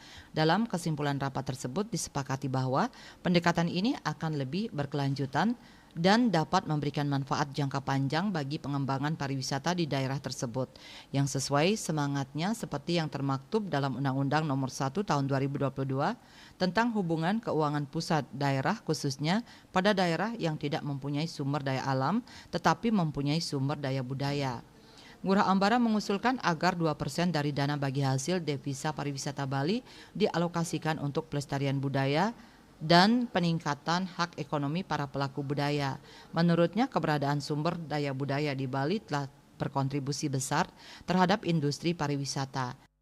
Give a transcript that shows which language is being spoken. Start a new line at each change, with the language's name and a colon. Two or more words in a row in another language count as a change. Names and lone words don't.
Indonesian: Dalam kesimpulan rapat tersebut disepakati bahwa pendekatan ini akan lebih berkelanjutan dan dapat memberikan manfaat jangka panjang bagi pengembangan pariwisata di daerah tersebut yang sesuai semangatnya seperti yang termaktub dalam Undang-Undang Nomor 1 Tahun 2022 tentang hubungan keuangan pusat daerah khususnya pada daerah yang tidak mempunyai sumber daya alam tetapi mempunyai sumber daya budaya. Ngurah Ambara mengusulkan agar 2% dari dana bagi hasil devisa pariwisata Bali dialokasikan untuk pelestarian budaya dan peningkatan hak ekonomi para pelaku budaya. Menurutnya, keberadaan sumber daya budaya di Bali telah berkontribusi besar terhadap industri pariwisata.